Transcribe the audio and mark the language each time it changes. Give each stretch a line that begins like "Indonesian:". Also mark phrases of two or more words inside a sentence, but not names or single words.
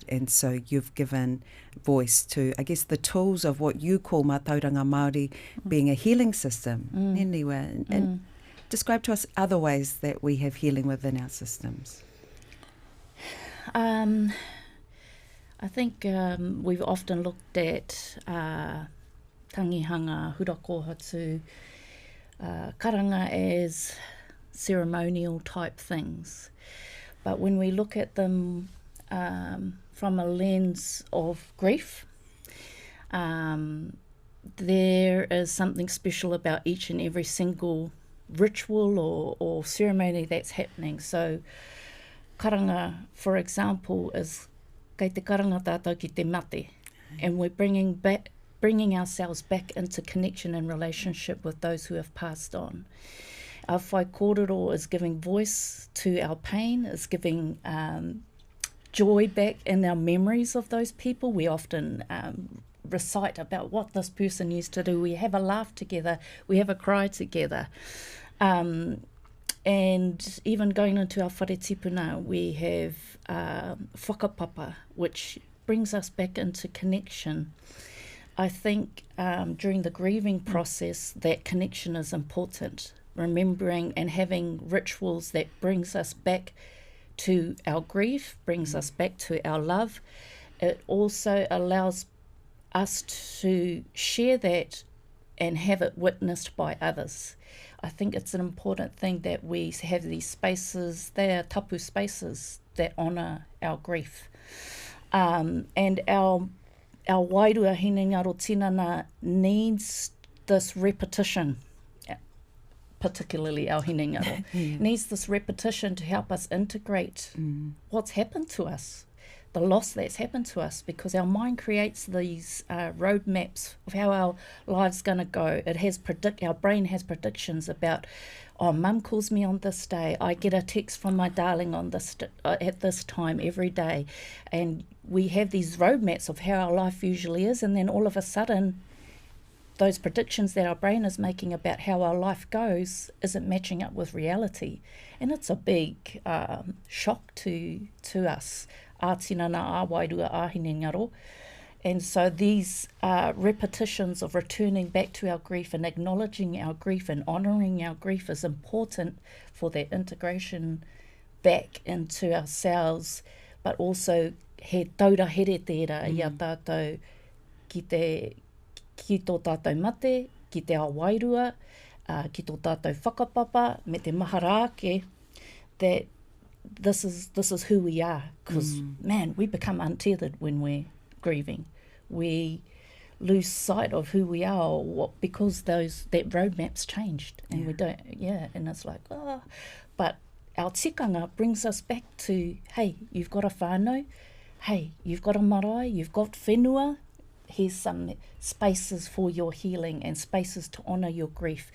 English: And so you've given voice to, I guess, the tools of what you call
Māori: mātauranga Māori
English: being a healing system. Niwa, and describe to us other ways that we have healing within our systems. I think we've often looked at
Māori: tangihanga, hurakohatu, karanga
English: as ceremonial type things. But when we look at them from a lens of grief, there is something special about each and every single ritual or ceremony that's happening.
Māori: So karanga,
English: for example, is
Māori: kei te karanga tātou ki te mate,
English: and we're bringing ourselves back into connection and relationship with those who have passed on. Our
Māori: whai kōrero
English: is giving voice to our pain, is giving joy back in our memories of those people. We often recite about what this person used to do. We have a laugh together, we have a cry together. And even going into our
Māori: whare tipuna,
English: we have whakapapa, which brings us back into connection. I think during the grieving process, that connection is important. Remembering and having rituals that brings us back to our grief, brings us back to our love. It also allows us to share that and have it witnessed by others. I think it's an important thing that we have these spaces, they are tapu spaces that honour our grief. And our
Māori: wairua hinengaro tinana
English: needs this repetition, particularly our hinengaro, needs this repetition to help us integrate what's happened to us, the loss that's happened to us, because our mind creates these roadmaps of how our life's going to go. It has our brain has predictions about, oh, mum calls me on this day, I get a text from my darling on this at this time every day, and we have these roadmaps of how our life usually is, and then all of a sudden those predictions that our brain is making about how our life goes isn't matching up with reality. And it's a big shock to us.
Māori: Ā tinana, ā wairua, ā hinengaro.
English: And so these repetitions of returning back to our grief and acknowledging our grief and honouring our grief is important for that integration back into ourselves, but also
Māori: he taura here tērā i a tātou ki tō tātou mate, ki te awairua, ki tō tātou whakapapa, me te maharake,
English: that this is who we are. Because, man, we become untethered when we're grieving. We lose sight of who we are, or what, because that roadmap's changed, and we don't, and it's like, oh. But our tikanga brings us back to, hey, you've got a whānau, hey, you've got a marae, you've got whenua, here's some spaces for your healing and spaces to honour your grief.